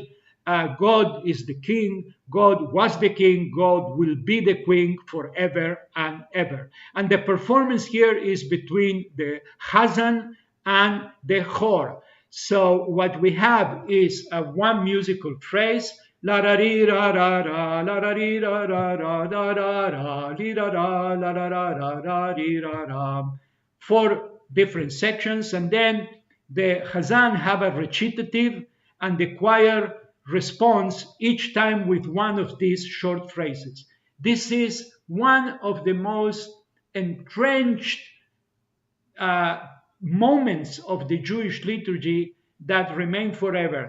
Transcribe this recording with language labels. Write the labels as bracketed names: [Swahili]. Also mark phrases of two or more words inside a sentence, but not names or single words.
[English] God is the king, God was the king, God will be the queen forever and ever. And the performance here is between the Chazan and the Chor. So what we have is one musical phrase, la ra ri ra ra ra, la ra ri ra ra ra, da ra ra, li ra ra, la ra ra ra ra, ri ra ra. 4 different sections, and then the Chazan have a recitative, and the choir responds each time with one of these short phrases. This is one of the most entrenched moments of the Jewish liturgy that remain forever.